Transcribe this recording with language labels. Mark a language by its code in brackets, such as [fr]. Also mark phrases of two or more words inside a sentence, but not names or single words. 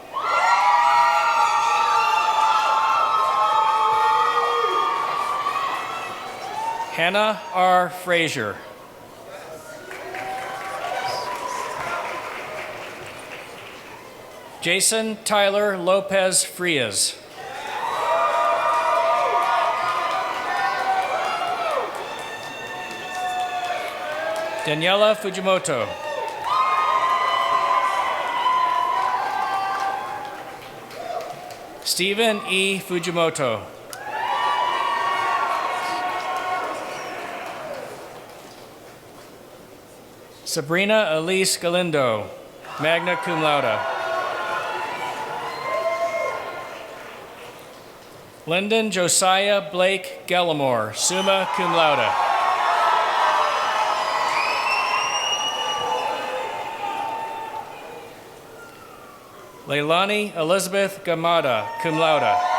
[en] Hannah R. Frazier. Jason Tyler Lopez Frias. Daniela Fujimoto. Stephen E. Fujimoto. Sabrina Elise Galindo, [la] magna cum laude. [en] Lyndon Josiah Blake Gallimore, [la] summa cum laude. [en] Leilani Elizabeth Gamada, [la] cum laude.